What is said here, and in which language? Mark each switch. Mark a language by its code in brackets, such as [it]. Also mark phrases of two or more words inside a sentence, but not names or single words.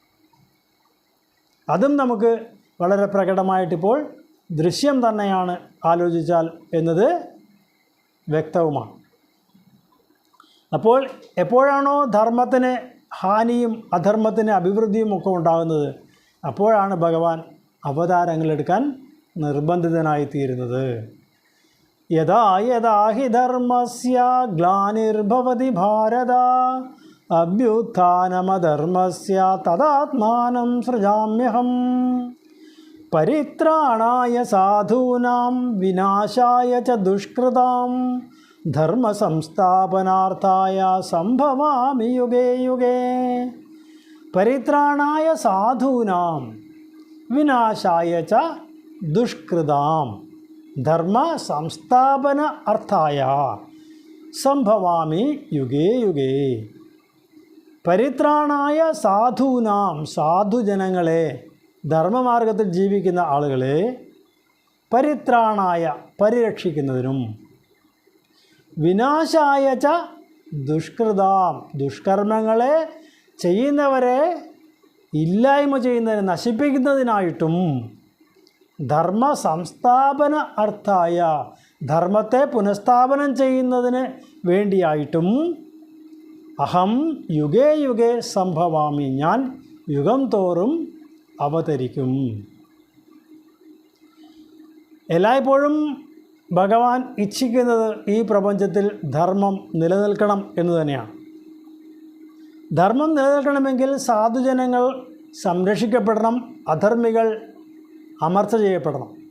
[ml] അതും നമുക്ക് വളരെ പ്രകടമായിട്ടിപ്പോൾ ദൃശ്യം തന്നെയാണ് ആലോചിച്ചാൽ എന്നത് വ്യക്തവുമാണ്. അപ്പോൾ എപ്പോഴാണോ ധർമ്മത്തിന് ഹാനിയും അധർമ്മത്തിന് അഭിവൃദ്ധിയും ഒക്കെ ഉണ്ടാകുന്നത്, അപ്പോഴാണ് ഭഗവാൻ അവതാരങ്ങളെടുക്കാൻ നിർബന്ധിതനായിത്തീരുന്നത്. [sa] यथा यथा हि धर्मस्य ग्लानिर्भवति भारत अभ्युत्थानमधर्मस्य तदात्मानं सृजाम्यहम्. परित्राणाय साधूनां विनाशाय च दुष्कृताम् धर्मसंस्थापनार्थाय संभवामि युगे युगे. परित्राणाय साधूनां विनाशाय च दुष्कृताम् धर्मसंस्थापन अर्थाय संभवामि युगे युगे. परित्राणाय साधूनां [ml] സാധുജനങ്ങളെ, ധർമ്മമാർഗത്തിൽ ജീവിക്കുന്ന ആളുകളെ, പരിത്രാണായ പരിരക്ഷിക്കുന്നതിനും, [sa] विनाशाय च दुष्कृताम् [ml] ദുഷ്കർമ്മങ്ങളെ ചെയ്യുന്നവരെ ഇല്ലായ്മ ചെയ്യുന്നതിന് നശിപ്പിക്കുന്നതിനായിട്ടും, [sa] धर्म संस्थापन अर्थाय [ml] ധർമ്മത്തെ പുനഃസ്ഥാപനം ചെയ്യുന്നതിന് വേണ്ടിയായിട്ടും, [sa] अहं युगे युगे संभवामि [ml] ഞാൻ യുഗം തോറും അവതരിക്കും. എല്ലായ്പ്പോഴും ഭഗവാൻ ഇച്ഛിക്കുന്നത് ഈ പ്രപഞ്ചത്തിൽ ധർമ്മം നിലനിൽക്കണം എന്ന് തന്നെയാണ്. ധർമ്മം നിലനിൽക്കണമെങ്കിൽ സാധുജനങ്ങൾ സംരക്ഷിക്കപ്പെടണം, അധർമ്മികൾ അമർച്ച ചെയ്യപ്പെടണം.